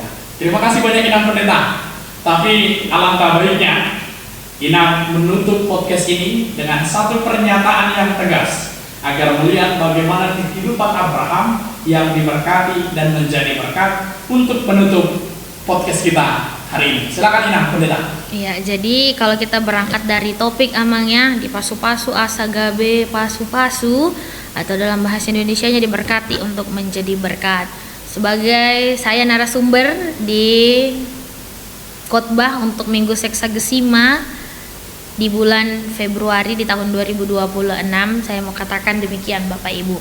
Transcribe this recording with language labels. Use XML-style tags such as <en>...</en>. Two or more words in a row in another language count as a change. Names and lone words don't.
<id>Terima kasih banyak Inang Pendeta. Tapi alangkah baiknya Inang menutup podcast ini dengan satu pernyataan yang tegas agar melihat bagaimana kehidupan Abraham yang diberkati dan menjadi berkat untuk menutup podcast kita hari ini. Silakan Inang Pendeta. Iya, jadi kalau kita berangkat dari topik Amangnya</id> <bbc>di pasu-pasu asagabe pasu-pasu</bbc> <id>atau dalam bahasa Indonesianya diberkati untuk menjadi berkat. Sebagai saya narasumber di khotbah untuk Minggu Seksagesima di bulan Februari di tahun 2026, saya mau katakan demikian Bapak Ibu.</id>